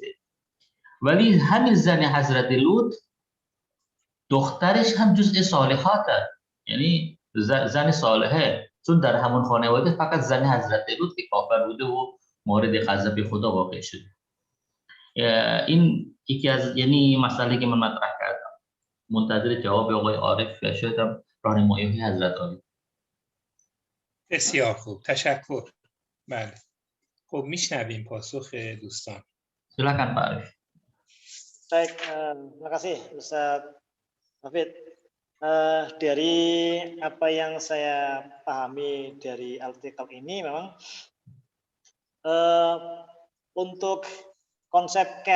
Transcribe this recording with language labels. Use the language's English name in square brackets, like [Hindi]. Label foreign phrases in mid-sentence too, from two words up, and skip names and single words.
[Persian] ولی همین زن حضرت لوط دخترش هم جزء صالحاته، یعنی زن صالحه، چون در همون خانواده فقط زن حضرت لوط که کافر بوده و مورد غضب خدا واقع شده. این یکی از یعنی مسئله که من مطرح کردم. منتظر جواب آقای عارف و شاید هم راهنمایی حضرت عالی. بسیار خوب، تشکر. بله، خب میشنویم پاسخ دوستان. [Indonesian] Silakan Pak Arif. Baik, terima kasih Ustaz Hafid. Dari apa yang saya pahami dari artikel ini, memang untuk konsep care